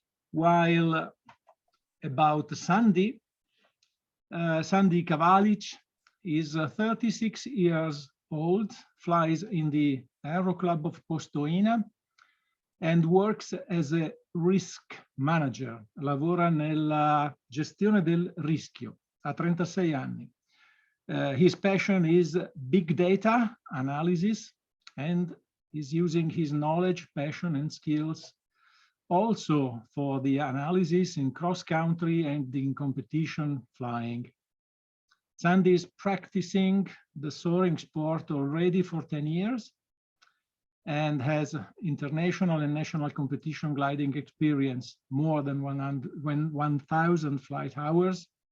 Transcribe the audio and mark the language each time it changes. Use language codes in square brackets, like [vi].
[en] While about Sandy, Sandy Kavalic is 36 years old, flies in the Aeroclub of Postumia, and works as a risk manager. [it] Lavora nella gestione del rischio, ha 36 anni. [en] His passion is big data analysis, and he's using his knowledge, passion, and skills also for the analysis in cross-country and in competition flying. Sandy is practicing the soaring sport already for 10 years and has international and national competition gliding experience, more than 1,000 flight hours.